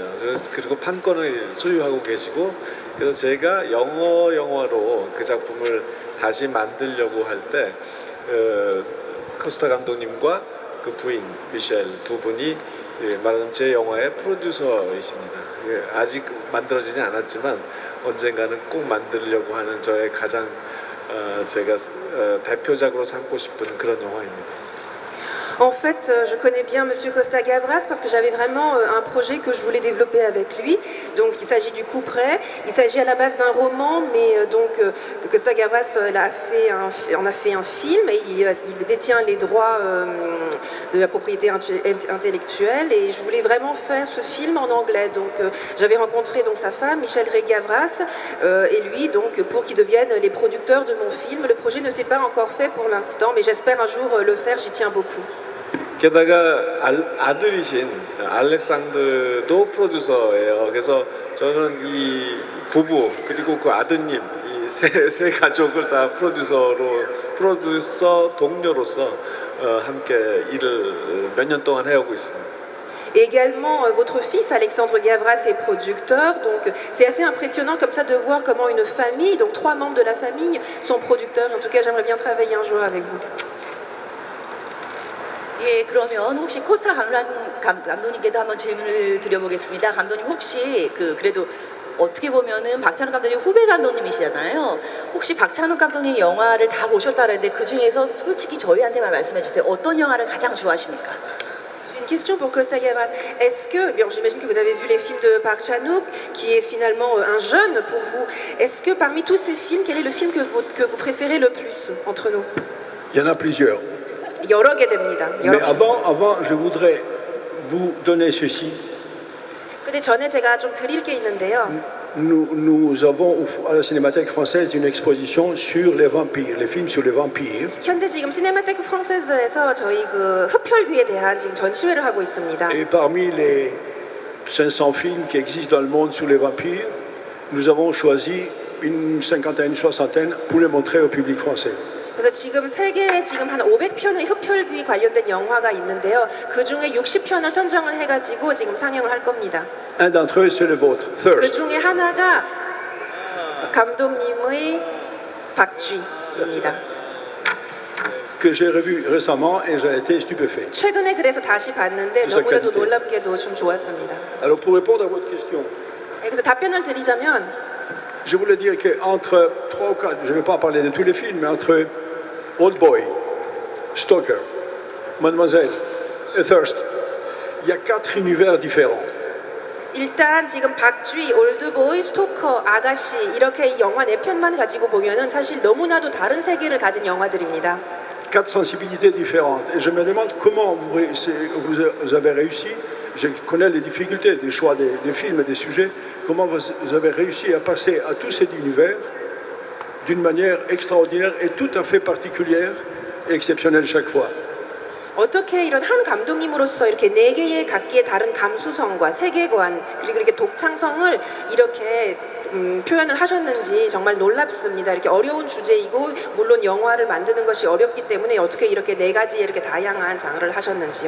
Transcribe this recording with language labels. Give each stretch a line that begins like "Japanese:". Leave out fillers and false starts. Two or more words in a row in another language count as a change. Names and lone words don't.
Korean: 그리고 판권을 소유하고 계시고, 그래서 제가 영화로 그 작품을 다시 만들려고 할 때 코스타 감독님과 그 부인 미셸 두 분이 말하자면 제 영화의 프로듀서이십니다. 아직 만들어지진 않았지만 언젠가는 꼭 만들려고 하는 저의 가장 제가 대표작으로 삼고 싶은 그런 영화입니다.
French: En fait, je connais bien Monsieur Costa Gavras parce que j'avais vraiment un projet que je voulais développer avec lui. Donc, il s'agit du coup près. Il s'agit à la base d'un roman, mais donc Costa Gavras en a fait un film et il détient les droits de la propriété intellectuelle. Et je voulais vraiment faire ce film en anglais. Donc, j'avais rencontré donc sa femme, Michel Ray Gavras, et lui donc pour qu'ils deviennent les producteurs de mon film. Le projet ne s'est pas encore fait pour l'instant, mais j'espère un jour le faire. J'y tiens beaucoup.
Korean: 게다가 아들이신 알렉산드도 프로듀서예요. 그래서 저는 이 부부 그리고 그 아드님 이 세 가족을 다 프로듀서 동료로서 함께 일을 몇 년 동안 해오고 있습니다.
French: Et également, votre fils Alexandre Gavras est producteur, donc c'est assez impressionnant comme ça de voir comment une famille, donc 3 membres de la famille, sont producteurs. En tout cas, j'aimerais bien travailler un jour avec vous.
Korean: 예, 그러면 혹시 코스타 감독님께도 한번 질문을 드려보겠습니다. 감독님 혹시 그래도 어떻게 보면은 박찬욱 감독님 후배 감독님이시잖아요. 혹시 박찬욱 감독님 영화를 다 보셨다는데 그 중에서 솔직히 저희한테만 말씀해 주세요. 어떤 영화를 가장 좋아하십니까?
French: Une question pour Costa Gavras. Est-ce que, bien, j'imagine que vous avez vu les films de Park Chan-wook, qui est finalement un jeune pour vous. Est-ce que parmi tous ces films, quel est le film que vous préférez le plus entre nous? Il y en a plusieurs.
Korean: 여러 개 됩니다.
French: Mais avant, je voudrais vous donner ceci.
Korean: 근데 전에 제가 좀 드릴 게 있는데요.
French: Nous avons à la Cinémathèque française une exposition sur les vampires, les films sur les vampires.
Korean: 현재 지금 시네마테크 프랑세즈에서 저희 그 흡혈귀에 대한 지금 전시회를 하고 있습니다.
French: Et parmi les 500 films qui existent dans le monde sur les vampires, nous avons choisi une cinquantaine, une soixantaine pour les montrer au public français.
Korean: 그래서 지금 세계에 지금 한 500편의 흡혈귀 관련된 영화가 있는데요. 그 중에 60편을 선정을 해가지고 지금 상영을 할 겁니다.
French: Un d'entre eux, c'est le vôtre,
Korean: 그 Thirst. 중에 하나가 감독님의 박쥐입니다.
French: Que j'ai revu récemment et j'ai été stupéfait.
Korean: 최근에 그래서 다시 봤는데 그래서 너무나도
French: qualité.
Korean: 놀랍게도 좀 좋았습니다.
French: Alors pour répondre à votre question,
Korean: 그래서 답변을 드리자면
French: je voulais dire qu'entre 3 ou 4, je ne vais pas parler de tous les films, mais entre Old Boy, Stalker, Mademoiselle et Thirst, il y a 4 univers différents.
Korean: 일단 지금 박쥐, 올드보이, 스토커, 아가씨 이렇게 이 영화 4편만 가지고 보면은 사실 너무나도 다른 세계를 가진 영화들입니다.
French: 4 sensibilités différentes. Et je me demande comment vous avez réussi je connais les difficultés du choix des films et des sujets. Comment vous avez réussi à passer à tous ces univers d'une manière extraordinaire et tout à fait particulière et exceptionnelle chaque fois.
Korean: 어떻게 이런 한 감독님으로서 이렇게 네 개의 각기의 다른 감수성과 세계관 그리고 이렇게 독창성을 이렇게 표현을 하셨는지 정말 놀랍습니다. 이렇게 어려운 주제이고 물론 영화를 만드는 것이 어렵기 때문에 어떻게 이렇게 네 가지의 이렇게 다양한 장르를 하셨는지요.